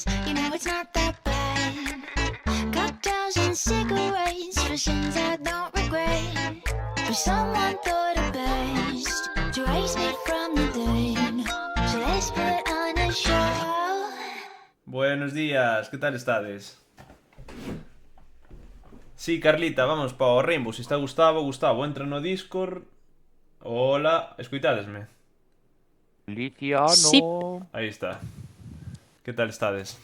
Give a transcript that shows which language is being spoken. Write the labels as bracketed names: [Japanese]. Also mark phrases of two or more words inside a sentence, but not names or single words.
[English] You know it's not that bad. Cocktails and cigarettes for sins I don't regret. But someone thought it best to raise me from the dead. So let's put on a show. [Spanish] Buenos días, [Galician] que tal estades? Sí, Carlita, vamos pa o Rainbow. Se está Gustavo, entra no Discord. Hola, escoitadesme? Liciano. Sí. Aí está. Que tal estades?